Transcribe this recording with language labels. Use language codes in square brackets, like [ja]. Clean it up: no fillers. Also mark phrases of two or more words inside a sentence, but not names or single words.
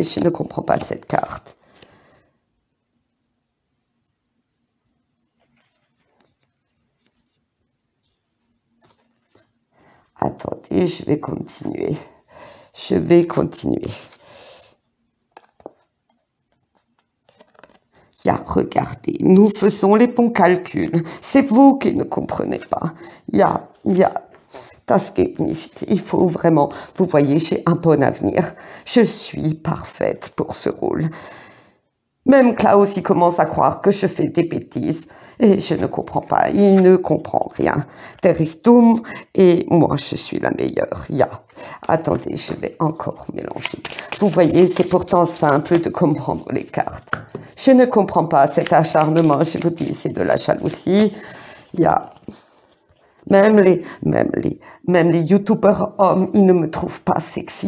[fr] Je ne comprends pas cette carte. Attendez, je vais continuer. Regardez, nous faisons les bons calculs. C'est vous qui ne comprenez pas. [de] Das geht nicht. [fr] Il faut vraiment, vous voyez, j'ai un bon avenir. Je suis parfaite pour ce rôle. Même Klaus, il commence à croire que je fais des bêtises. Et je ne comprends pas. Il ne comprend rien. [de] Der ist dumm. [fr] Et moi, je suis la meilleure. Attendez, je vais encore mélanger. Vous voyez, c'est pourtant simple de comprendre les cartes. Je ne comprends pas cet acharnement. Je vous dis, c'est de la jalousie. Même les youtubeurs hommes, ils ne me trouvent pas sexy.